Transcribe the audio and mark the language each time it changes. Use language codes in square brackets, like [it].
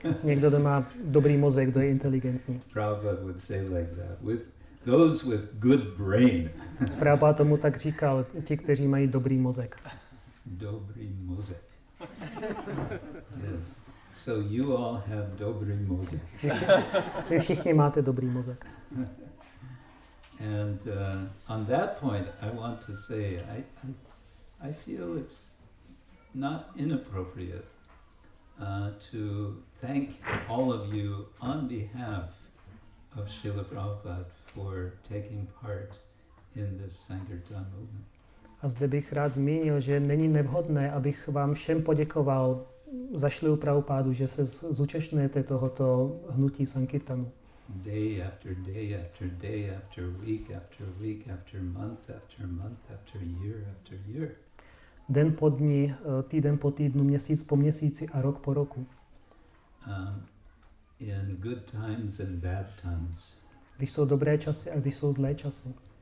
[cs] Někdo, kdo má dobrý mozek, kdo je inteligentní. [en] Prabhupada would say like that. With those with good brain. [cs] Prabhupada tomu tak říkal, ti, kteří mají dobrý mozek. Dobrý mozek. [en] Yes. So you all have [cs] dobrý mozek. Vy všichni máte dobrý mozek. [en] And on that point, I want to say, I feel it's not inappropriate to thank all of you on behalf of Srila Prabhupada for taking part in this Sankirtan movement. [cs] A zde bych rád zmínil, že není nevhodné, abych vám všem poděkoval za Šrilu Prabhupádu, že se zúčastňujete tohoto hnutí Sankirtanu. [en] Day after day after day after week after week after month after month after year. [cs] Den po dní, týden po týdnu, měsíc po měsíci a rok po roku. [en] In good times and bad times. [cs] Když jsou dobré časy a když jsou zlé časy.